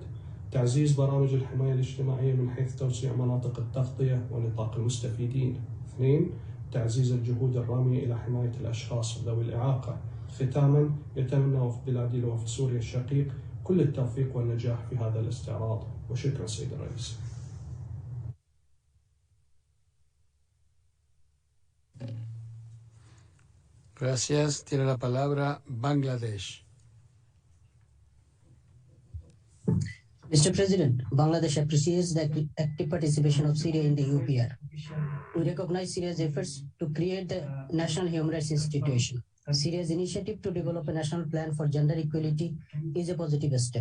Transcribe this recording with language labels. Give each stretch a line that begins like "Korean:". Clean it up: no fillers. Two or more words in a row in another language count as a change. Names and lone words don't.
Arabic: تعزيز برامج الحماية الاجتماعية من حيث توسيع مناطق التغطية ونطاق المستفيدين. 2. تعزيز الجهود الرامية إلى حماية الأشخاص ذوي الإعاقة. ختاما، يتمنى وفد بلادي لوفد سوريا الشقيق كل التوفيق والنجاح في هذا الاستعراض. وشكرا سيد الرئيس.
Spanish: Gracias. Tiene la palabra Bangladesh.
English: Mr. President, Bangladesh appreciates the active participation of Syria in the UPR. We recognize Syria's efforts to create the National Human Rights Institution. Syria's initiative to develop a national plan for gender equality is a positive step.